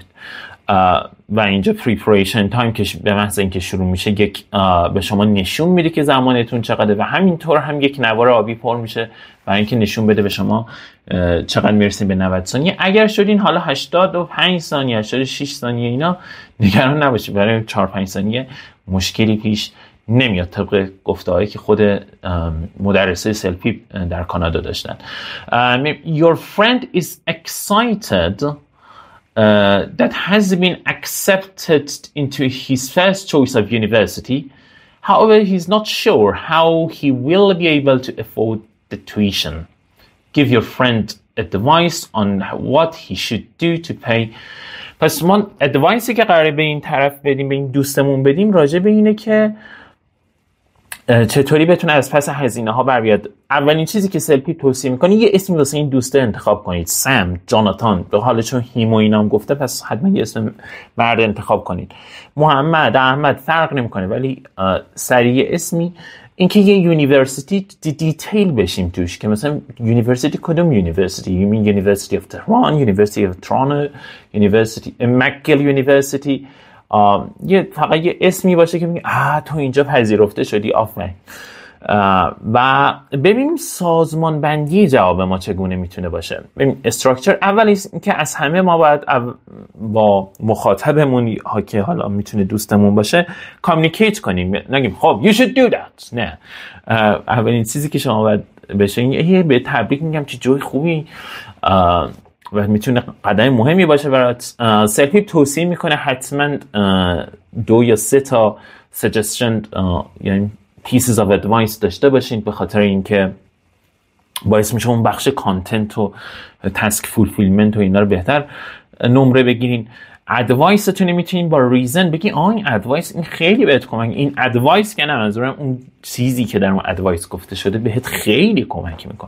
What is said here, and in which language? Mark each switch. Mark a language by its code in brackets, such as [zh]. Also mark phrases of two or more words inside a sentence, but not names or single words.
[fa] و اینجا [en] preparation time [fa] که به محض اینکه شروع میشه یک به شما نشون میده که زمانتون چقدره و همینطور هم یک نوار آبی پر میشه برای اینکه نشون بده به شما چقدر میرسید به 90 ثانیه. اگر شدین حالا 85 ثانیه، 86 ثانیه، اینا نگران نباشید، برای 4-5 ثانیه مشکلی پیش نمیاد، طبق گفته‌هایی که خود مدرسه سلپیپ در کانادا داشتن. [en] Your friend is excited that has been accepted into his first choice of university. However, he's not sure how he will be able to afford the tuition. Give your friend advice on what he should do to pay. [fa] پس ما ادوایسی که قراره به این طرف بدیم، به این دوستمون بدیم، راجع به اینه که چطوری بتونه از پس هزینه ها بر بیاد. اولین چیزی که سلپیپ توصیه میکنه یه اسمی واسه این دوسته انتخاب کنید. سم، جاناتان، به حال چون هیمو اینام گفته پس حتما یه اسم مرد انتخاب کنید. محمد، احمد، فرق نمیکنه، ولی سریع اسمی. اینکه یه [en] university detail [fa] بشیم توش که مثلا یونیورسیتی کدوم یونیورسیتی؟ [en] You mean University of Tehran, University of Toronto, University McGill University. [fa] فقط یه اسمی باشه که میگه تو اینجا پذیرفته شدی، آفرین. و ببینیم سازمان بندی جواب ما چگونه میتونه باشه. ببینیم استراکچر. اول که از همه ما باید با مخاطبمون که حالا میتونه دوستمون باشه کامیونیکیت کنیم، نگیم خب [en] you should do that. [fa] نه، اولین چیزی که شما باید بشه به تبریک میگم چه جای خوبی و میتونه قدم مهمی باشه برات. سلپیپ توصیه میکنه حتما 2 یا 3 تا سجستشن یعنی [en] pieces of advice [fa] داشته باشین، به خاطر اینکه باعث میشه اون بخش کانتنت و [en] task fulfillment [fa] و اینا رو بهتر نمره بگیرین. ادوایستون میتونین با ریزن بگین این ادوایس این خیلی بهت کمک، این ادوایس که نه، منظورم اون چیزی که در اون ادوایس گفته شده بهت خیلی کمک میکنه.